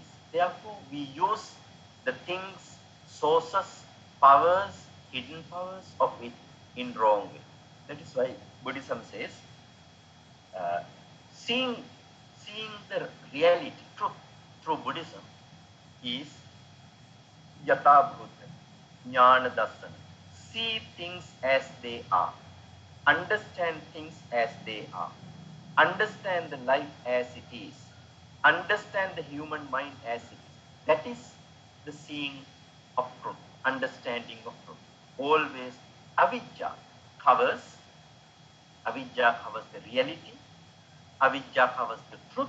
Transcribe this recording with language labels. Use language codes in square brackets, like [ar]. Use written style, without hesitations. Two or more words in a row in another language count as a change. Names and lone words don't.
[en] Therefore, we use the things, sources, powers, hidden powers of it in wrong way. That is why Buddhism says, seeing the reality, truth, through Buddhism is [sa] यथा भूत, ज्ञान दर्शन. [en] See things as they are. Understand things as they are. Understand the life as it is. Understand the human mind as it is. That is the seeing of truth, understanding of truth. Always avijja covers the reality, avijja covers the truth.